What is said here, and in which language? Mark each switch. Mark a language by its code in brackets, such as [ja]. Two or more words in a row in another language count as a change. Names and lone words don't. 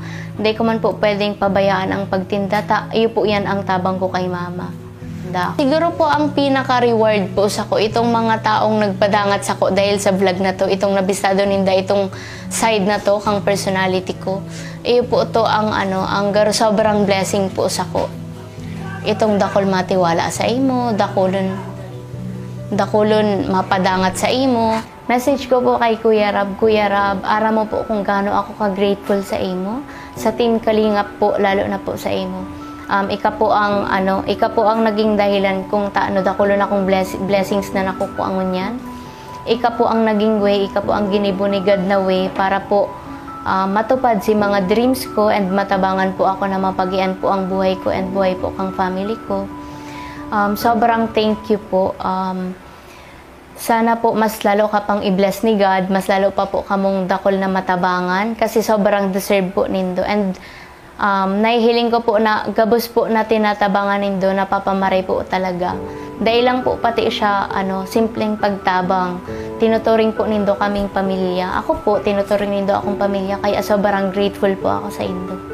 [bik] Hindi ko man po pwedeng pabayaan ang pagtinda. Iyo po yan ang tabang ko kay mama. Siguro po ang pinaka-reward po sa ko, itong mga taong nagpadangat sa ko dahil sa vlog na to, itong nabistado ninda, itong side na to, kang personality ko. Iyo po to ang sobrang blessing po sa ko. Itong dakol matiwala sa imo, dakulon mapadangat sa imo. Message ko po kay Kuya Rab, ara mo po kung gaano ako ka-grateful sa imo. Sa Team Kalingap po, lalo na po sa imo. Ika po ang naging dahilan kung dakulon akong blessings na nakukuha ngunyan. Ika po ang naging way, ika po ang ginibunigad na way para po matupad si mga dreams ko and matabangan po ako na mapagian po ang buhay ko and buhay po kang family ko. Sobrang [en] thank you [bik] po. Sana po mas lalo ka pang i-bless ni God, mas lalo pa po kamong dakol na matabangan kasi sobrang deserve po nindo. And nahihiling ko po na gabos po na tinatabangan nindo, napapamaray po talaga. Dahil lang po pati siya simpleng pagtabang. Tinuturing po nindo kaming pamilya. Ako po, tinuturing nindo akong pamilya, kaya sobrang grateful po ako sa indo.